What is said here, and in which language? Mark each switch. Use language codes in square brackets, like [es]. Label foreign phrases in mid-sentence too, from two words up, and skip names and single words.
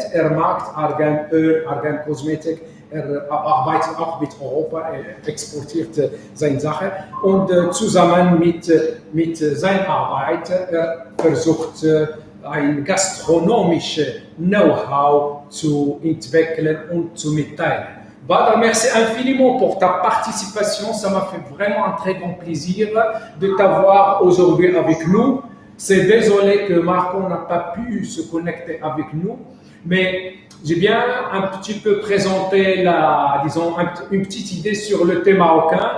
[de] Er mag Arganöl, Argan-Kosmetik. Er arbeitet auch mit Europa, er exportiert seine Sache und zusammen mit seiner Arbeit er versucht ein gastronomisches Know-how zu entwickeln und zu mitteilen. [fr] Badr, merci infiniment pour ta participation. Ça m'a fait vraiment un très grand plaisir de t'avoir aujourd'hui avec nous. C'est désolé que Marco n'a pas pu se connecter avec nous, mais j'ai bien un petit peu présenté une petite idée sur le thé marocain.